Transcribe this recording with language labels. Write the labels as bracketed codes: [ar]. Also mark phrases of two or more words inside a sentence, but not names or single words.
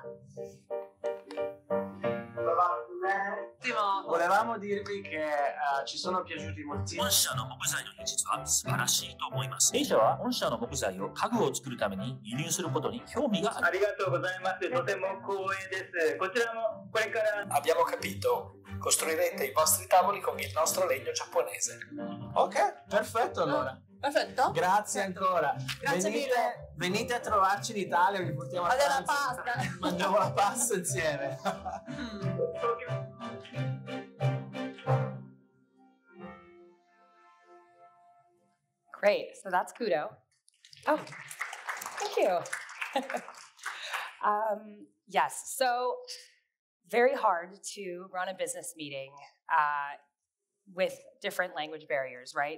[it] Volevamo dirvi che ci sono piaciuti moltissimo. [ja] 御社の木材の技術は素晴らしいと思います。弊社は御社の木材を家具を作るために輸入することに興味がある。ありがとうございます。とても光栄です。こちらもこれから [it] Abbiamo capito. Costruirete i vostri tavoli con il nostro legno giapponese. Ok, perfetto allora. Perfetto. Grazie ancora. Grazie mille. Venite a trovarci in Italia, vi portiamo a Allora, pranzo. pasta. Mangiamo la pasta insieme. [en] Great, so that's Kudo. Oh, thank you. Yes, so very hard to run a business meeting with different language barriers, right?